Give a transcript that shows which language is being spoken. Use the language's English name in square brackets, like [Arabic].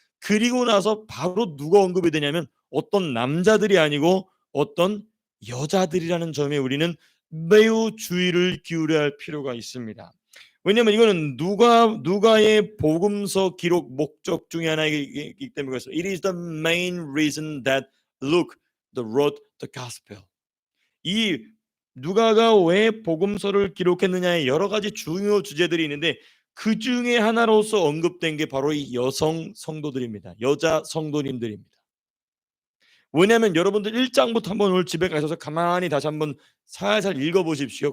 [Korean] 그리고 나서 바로 누가 언급이 되냐면 어떤 남자들이 아니고 어떤 여자들이라는 점에 우리는 매우 주의를 기울여야 할 필요가 있습니다. 왜냐하면 이거는 누가의 복음서 기록 목적 중에 하나이기 때문에 그렇습니다. [English] It is the main reason that Luke wrote the gospel. [Korean] 이 누가가 왜 복음서를 기록했느냐에 여러 가지 중요 주제들이 있는데 그 중에 하나로서 언급된 게 바로 이 여성 성도들입니다. 여자 성도님들입니다. 왜냐하면 여러분들 1장부터 한번 오늘 집에 가셔서 가만히 다시 한번 살살 읽어보십시오.